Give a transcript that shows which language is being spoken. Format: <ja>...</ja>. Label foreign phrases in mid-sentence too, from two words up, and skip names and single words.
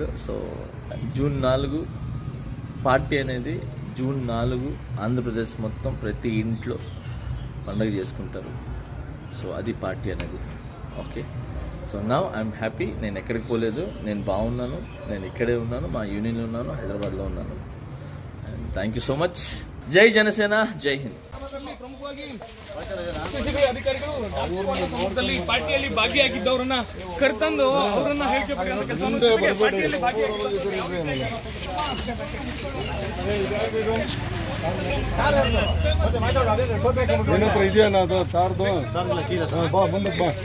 <te>జూన్ 4 పార్టీ అనేది, జూన్ 4 ఆంధ్రప్రదేశ్ మొత్తం ప్రతి ఇంట్లో పండుగ చేసుకుంటారు. అది పార్టీ అనేది. ఓకే,</te> <en>now I'm happy.</en> <te>నేను ఎక్కడికి పోలేదు, నేను బాగున్నాను, నేను ఇక్కడే ఉన్నాను, మా యూనియన్లో ఉన్నాను, హైదరాబాద్లో ఉన్నాను.</te> <en>and thank you so much.</en> <hi>जय जनसेना, जय हिंद.</hi> <kn>ಅಧಿಕಾರಿಗಳು ಪಾರ್ಟಿಯಲ್ಲಿ ಭಾಗಿಯಾಗಿದ್ದವರನ್ನ ಕರೆತಂದು ಅವರನ್ನ ಏನತ್ರ ಇದೆಯಾ ಅದು ಕಾರ್ದು ಬಾ ಮುಂದಕ್ಕೆ ಬಾ.</kn>